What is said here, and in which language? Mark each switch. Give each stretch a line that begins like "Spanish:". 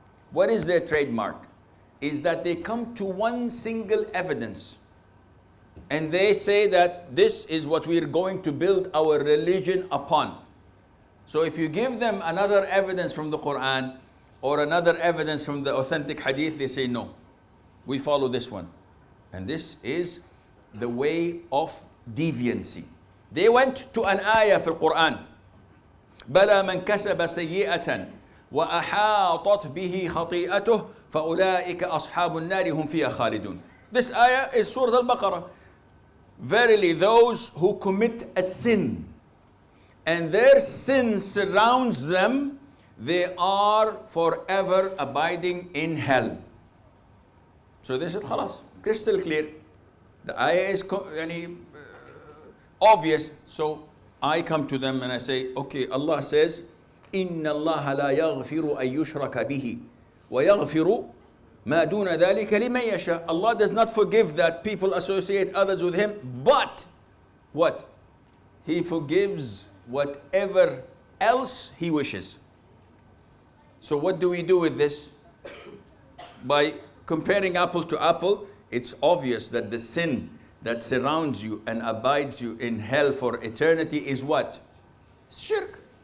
English: What is their trademark? Is that they come to one single evidence and they say that this is what we're going to build our religion upon. So if you give them another evidence from the Quran or another evidence from the authentic hadith, they say no, we follow this one. And this is the way of deviancy. They went to an ayah
Arabic: في القرآن بلى من كسب سيئة وأحاطت به خطيئته فأولئك أصحاب النار هم فيها خالدون.
English: This ayah is Surah Al-Baqarah. Verily those who commit a sin and their sin surrounds them, they are forever abiding in hell. So they said, خلاص, crystal clear. The ayah is obvious. So I come to them and I say, okay, Allah says,
Arabic: إِنَّ اللَّهَ لَا يَغْفِرُ أَن يُشْرَكَ بِهِ وَيَغْفِرُ مَا دُونَ ذَلِكَ لِمَن يَشَاءُ.
English: Allah does not forgive that people associate others with Him, but what? He forgives whatever else He wishes. So what do we do with this? By comparing apple to apple, it's obvious that the sin that surrounds you and abides you in hell for eternity is what? Shirk.